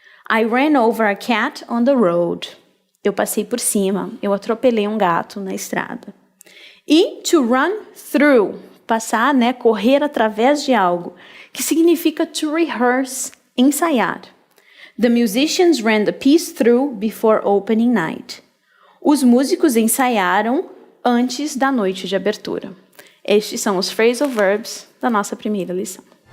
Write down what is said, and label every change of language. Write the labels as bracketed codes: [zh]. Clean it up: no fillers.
[en] I ran over a cat on the road. [pt] Eu passei por cima, eu atropelei um gato na estrada. E [en] to run through, [pt] passar, né, correr através de algo, que significa to rehearse, ensaiar. [en] The musicians ran the piece through before opening night. [pt] Os músicos ensaiaram antes da noite de abertura. Estes são os phrasal verbs da nossa primeira lição.